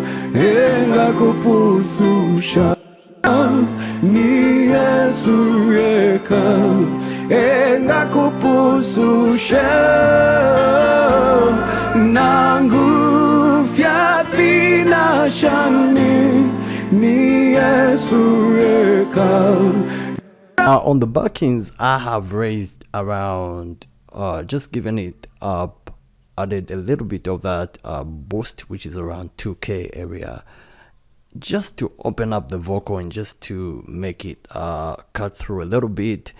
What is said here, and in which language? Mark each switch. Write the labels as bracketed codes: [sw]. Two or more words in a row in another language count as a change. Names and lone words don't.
[bem] engakupususha ni Yesu yeka engakupususha nangu fyafina shani ni Yesu yeka. [en] On the backings, I have raised around, just giving it up, added a little bit of that boost, which is around 2K area, just to open up the vocal and just to make it cut through a little bit.